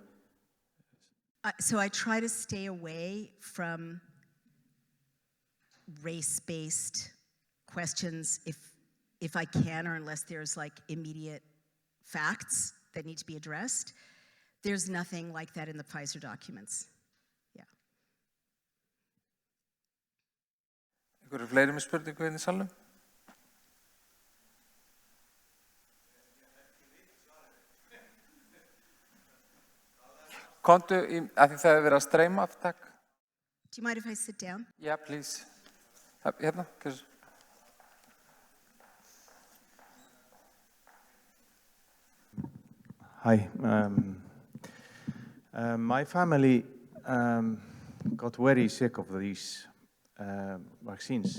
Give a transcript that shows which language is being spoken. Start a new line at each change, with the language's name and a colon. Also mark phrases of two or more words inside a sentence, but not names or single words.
English: So I try to stay away from race-based questions if I can, or unless there's like immediate facts that need to be addressed. There's nothing like that in the Pfizer documents. Yeah.
Icelandic: Einhverju fleiri með spurningu inn í salnum? Komdu, af því það hefur verið að streyma, takk.
English: Do you mind if I sit down? Yeah, please. Hérna, please. Hi. My family got very sick of these vaccines.